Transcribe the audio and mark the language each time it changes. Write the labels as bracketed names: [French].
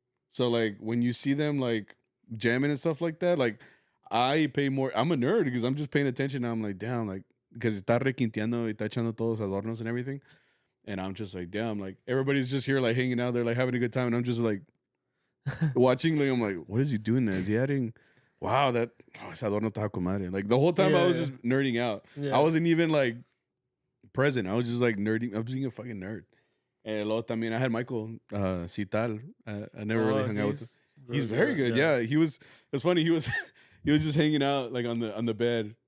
[English] So like when you see them like jamming and stuff like that, like I pay more. I'm a nerd because I'm just paying attention. And I'm like, damn, like because [Spanish] está requinteando y está echando todos adornos [English] and everything. And I'm just like, damn, like everybody's just here, like hanging out. They're like having a good time. And I'm just like watching, like, I'm like, what is he doing there? Is he adding? [Spanish] Wow, ese adorno está con madre. [English] Like the whole time I was just nerding out. Yeah. I wasn't even like present. I was just like nerding. I was being a fucking nerd. And [Spanish] luego también [English] I had Michael Cital. I never really hung out with him. He's very good. Yeah. It's funny. He was just hanging out like on the bed.